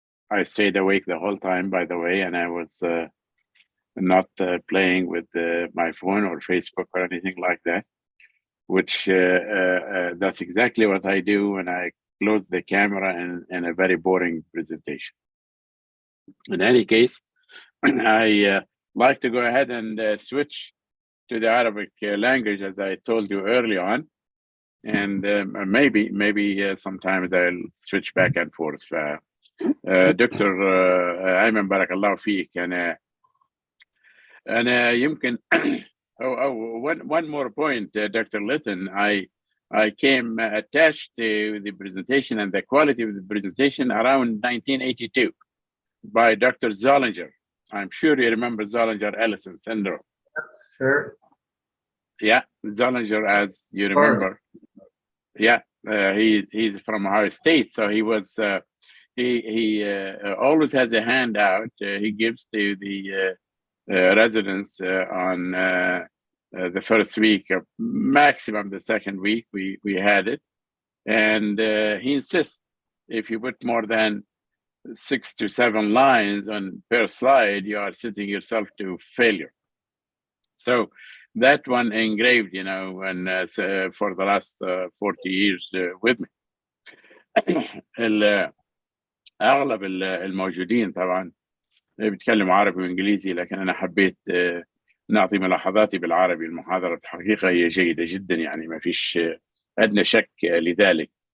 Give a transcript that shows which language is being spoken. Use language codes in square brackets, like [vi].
[en] I stayed awake the whole time, by the way, and I was not playing with my phone or Facebook or anything like that, which that's exactly what I do when I close the camera in a very boring presentation. In any case, I like to go ahead and switch to the Arabic language, as I told you early on, and maybe sometimes I'll switch back and forth. [ar] دكتور أيمن بارك الله فيك. أنا يمكن [en] one more point, Dr. Leyton. I came attached to the presentation and the quality of the presentation around 1982 by Dr. Zollinger. I'm sure you remember Zollinger-Ellison syndrome. Sure. Yeah, Zollinger, as you remember. Yeah, he's from Ohio State, so he was. He always has a handout he gives to the residents on the first week, or maximum the second week. We had it, and he insists if you put more than 6 to 7 lines on per slide, you are setting yourself to failure. So that one engraved, you know, and for the last 40 years with me. [ar] أغلب الموجودين طبعا بيتكلموا عربي وإنجليزي، لكن أنا حبيت نعطي ملاحظاتي بالعربي. المحاضرة الحقيقة هي جيدة جدا، يعني ما فيش أدنى شك لذلك.